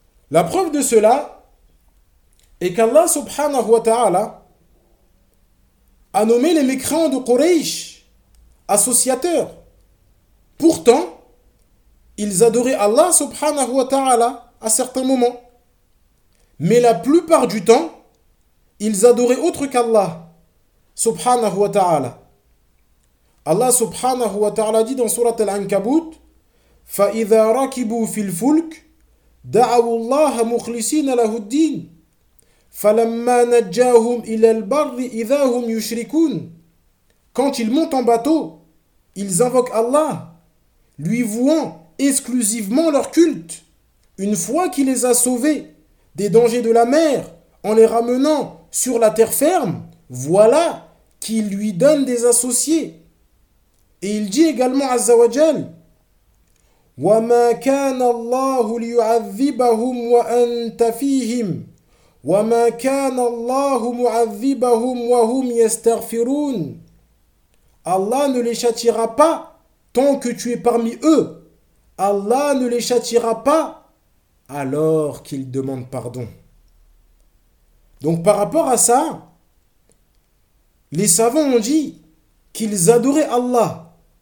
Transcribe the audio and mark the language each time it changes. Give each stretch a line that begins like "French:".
French: La preuve de cela est qu'Allah subhanahu wa ta'ala a nommé les mécréants de Quraysh associateurs. Pourtant, ils adoraient Allah subhanahu wa ta'ala à certains moments. Mais la plupart du temps, ils adoraient autre qu'Allah subhanahu wa ta'ala.
Arabic: Allah subhanahu wa ta'ala
French: dit dans sourate
Arabic: Al-Ankabut, فَإِذَا رَكِبُوا فِي الْفُلْكِ دَعَوُوا اللَّهَ مُخْلِصِينَ لَهُ الدِّينَ فَلَمَّا نَجَّاهُمْ إِلَى الْبَرِّ إِذَا هُمْ يُشْرِكُونَ.
French: Quand ils montent en bateau, ils invoquent Allah, lui vouant exclusivement leur culte. Une fois qu'il les a sauvés des dangers de la mer, en les ramenant sur la terre ferme, voilà qu'il lui donne des associés. Et il dit également
Arabic: Azza wa Jal, وَمَا كَانَ اللَّهُ لِيُعَذِّبَهُمْ وَأَنْتَ فِيهِمْ وَمَا كَانَ اللَّهُ مُعَذِّبَهُمْ وَهُمْ يَسْتَغْفِرُونَ.
French: Allah ne les châtiera pas tant que tu es parmi eux. Allah ne les châtiera pas alors qu'ils demandent pardon. Donc par rapport à ça, les savants ont dit qu'ils adoraient Allah.